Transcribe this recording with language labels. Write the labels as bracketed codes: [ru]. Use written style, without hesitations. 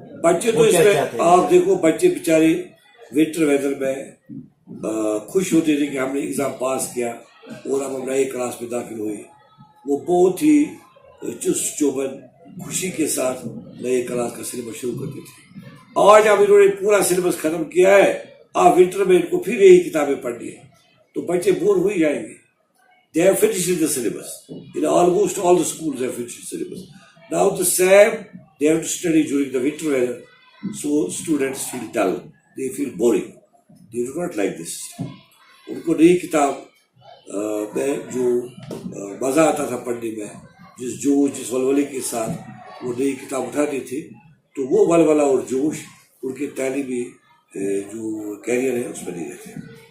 [hi] बच्चे तो इसमें आप देखो, बच्चे बेचारे विंटर वेदर में खुश होते थे कि हमने एग्ज़ाम पास किया और अब हम नए क्लास में दाखिल हुए। वो बहुत ही चुस्त चौबंद खुशी के साथ नए क्लास का सिलेबस शुरू करते थे। आज अब इन्होंने पूरा सिलेबस खत्म किया है, आप विंटर में इनको फिर यही किताबें पढ़नी है, तो बच्चे बोर हो ही जाएंगे। [en] They have finished the syllabus. In almost all the schools they have finished the syllabus. Now the same they have to study during the winter weather, so students feel dull, they feel boring. They do not like this. [hi] उनको नई किताब में जो मज़ा आता था पढ़ने में, जिस वलवले के साथ वो नई किताब उठाते थे, तो वो वलवला और जोश उनके तालीमी जो कैरियर है उसमें नहीं रहते।